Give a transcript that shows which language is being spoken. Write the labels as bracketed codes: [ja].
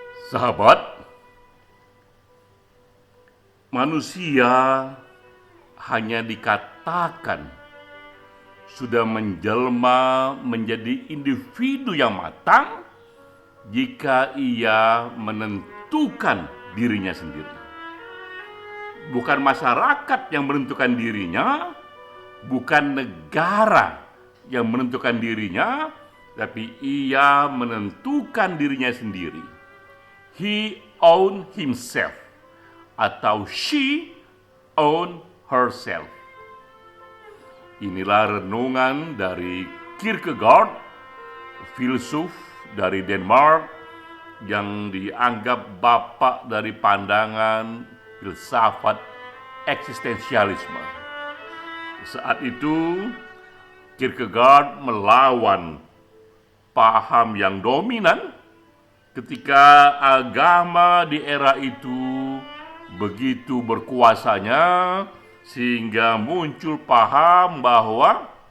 [id] Sahabat, manusia hanya dikatakan sudah menjelma menjadi individu yang matang jika ia menentukan dirinya sendiri. Bukan masyarakat yang menentukan dirinya, bukan negara yang menentukan dirinya, tapi ia menentukan dirinya sendiri. [en] He own himself [id] atau [en] she own herself. [id] Inilah renungan dari Kierkegaard, filsuf dari Denmark yang dianggap bapak dari pandangan filsafat eksistensialisme. Saat itu Kierkegaard melawan paham yang dominan ketika agama di era itu begitu berkuasanya, sehingga muncul paham bahwa